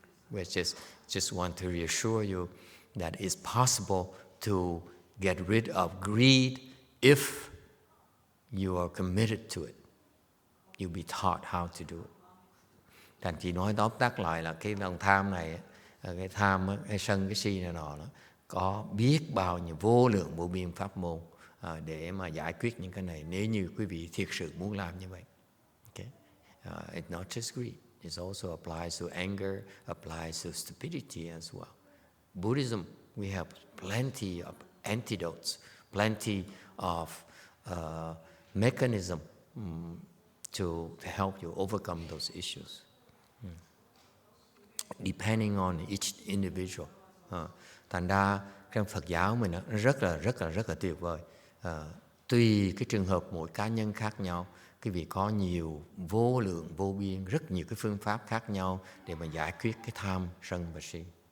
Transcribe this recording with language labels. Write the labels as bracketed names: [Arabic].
[English] We just want to reassure you that it's possible to get rid of greed if you are committed to it. You'll be taught how to do it. [Vietnamese] Thành chỉ nói tóm tắt lại là cái lòng tham này, cái tham, cái sân, cái si này nọ đó, có biết bao nhiêu vô lượng vô biên pháp môn để mà giải quyết những cái này nếu như quý vị thiệt sự muốn làm như vậy. [English] Okay? It's not just greed. It also applies to anger, applies to stupidity as well. Buddhism, we have plenty of antidotes, plenty of mechanism to help you overcome those issues. Depending on each individual. [Vietnamese] Thành ra trong Phật giáo mình nó rất là tuyệt vời. Tùy cái trường hợp mỗi cá nhân khác nhau, quý vị có nhiều vô lượng vô biên, rất nhiều cái phương pháp khác nhau để mà giải quyết cái tham, sân và si.